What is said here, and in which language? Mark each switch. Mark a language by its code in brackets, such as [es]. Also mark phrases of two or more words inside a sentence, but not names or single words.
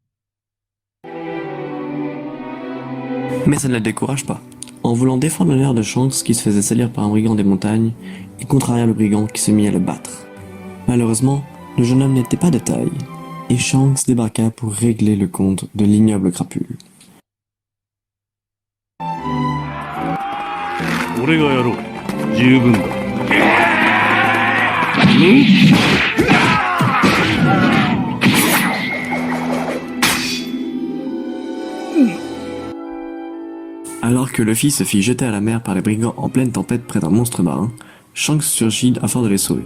[fr] Mais ça ne le décourage pas. En voulant défendre l'honneur de Shanks qui se faisait salir par un brigand des montagnes, il contraria le brigand qui se mit à le battre. Malheureusement, le jeune homme n'était pas de taille, et Shanks débarqua pour régler le compte de l'ignoble crapule. [ja] 俺がやろう。十分だ。 [fr] Alors que Luffy se fit jeter à la mer par les brigands en pleine tempête près d'un monstre marin, Shanks surgit afin de les sauver.